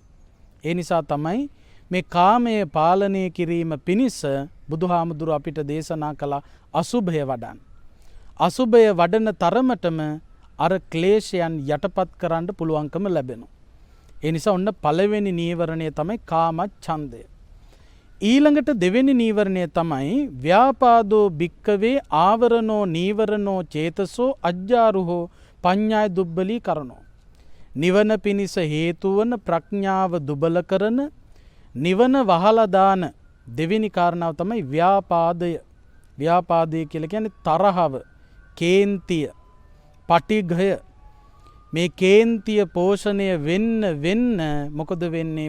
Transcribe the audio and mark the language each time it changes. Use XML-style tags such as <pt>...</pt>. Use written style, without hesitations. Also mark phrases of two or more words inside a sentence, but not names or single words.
<si>ඒ නිසා තමයි මේ කාමයේ පාලනය කිරීම පිණිස බුදුහාමුදුරුව අපිට දේශනා කළ අසුභය වඩන්න. අසුභය වඩන තරමටම අර ක්ලේශයන් යටපත් කරන්න පුළුවන්කම ලැබෙනවා. ඒ නිසා ඔන්න පළවෙනි නීවරණය තමයි කාමච්ඡන්දය. ඊළඟට දෙවෙනි නීවරණය තමයි</si> <pi>ව්‍යාපාදෝ භික්කවේ ආවරණෝ නීවරණෝ චේතසෝ අජ්ජාරුහෝ පඤ්ඤාය දුබ්බලී කරනෝ.</pi> <si>නිවන පිණිස හේතු වන ප්‍රඥාව දුබල කරන, නිවන වහලා දාන දෙවෙනි කාරණාව තමයි ව්‍යාපාදය. ව්‍යාපාදය කියලා කියන්නේ තරහව, කේන්තිය, පටිඝය. මේ කේන්තිය පෝෂණය වෙන්න මොකද වෙන්නේ?</si>